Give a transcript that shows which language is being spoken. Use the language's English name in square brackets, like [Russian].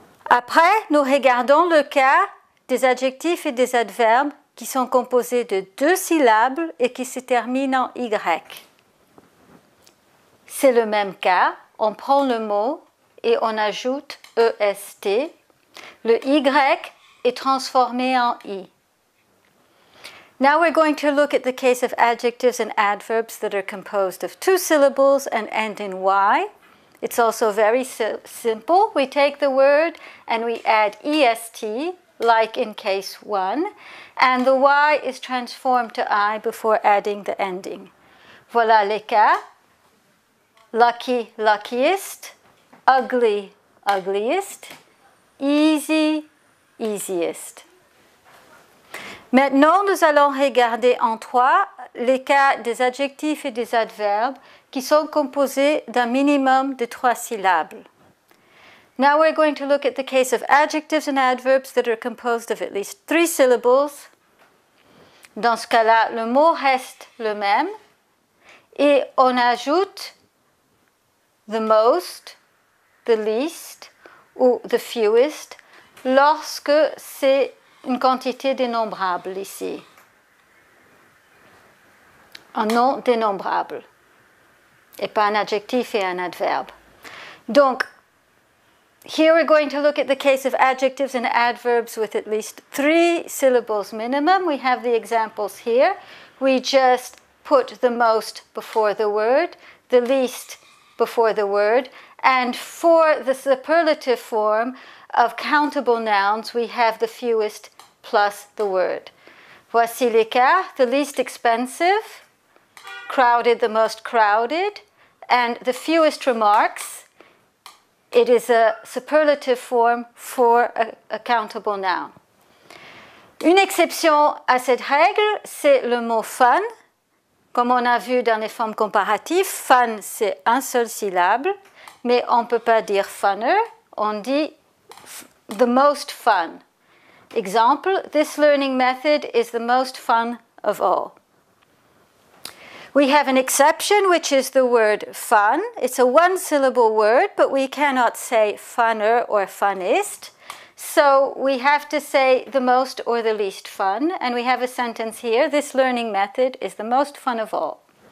[French] Après, nous regardons le cas des adjectifs et des adverbes qui sont composés de deux syllabes et qui se terminent en Y. C'est le même cas. On prend le mot et on ajoute EST. Le Y est transformé en I. [English] Now we're going to look at the case of adjectives and adverbs that are composed of two syllables and end in Y. It's also very simple. We take the word and we add EST, like in case 1, and the Y is transformed to I before adding the ending. [French] Voilà les cas. Lucky, luckiest. [English] Ugly, ugliest. Easy, easiest. [French] Maintenant, nous allons regarder en trois les cas des adjectifs et des adverbes qui sont composés d'un minimum de 3 syllabes. [English] Now we're going to look at the case of adjectives and adverbs that are composed of at least 3 syllables. [French] Dans ce cas-là, le mot reste le même et on ajoute the most, the least ou the fewest lorsque c'est une quantité dénombrable ici. Un nom dénombrable. Et pas un adjectif et un adverbe. [English] Donc, here we're going to look at the case of adjectives and adverbs with at least 3 syllables minimum. We have the examples here. We just put the most before the word, the least before the word, and for the superlative form of countable nouns, we have the fewest plus the word. [French] Voici les cas: [English] the least expensive, crowded, the most crowded, and the fewest remarks. It is a superlative form for a countable noun. [French] Une exception à cette règle, c'est le mot fun. Comme on a vu dans les formes comparatives, fun, c'est un seul syllabe, mais on ne peut pas dire funner, on dit the most fun. [English] Example, this learning method is the most fun of all. We have an exception, which is the word fun. It's a one-syllable word, but we cannot say funner or funnest. So we have to say the most or the least fun, and we have a sentence here: this learning method is the most fun of all.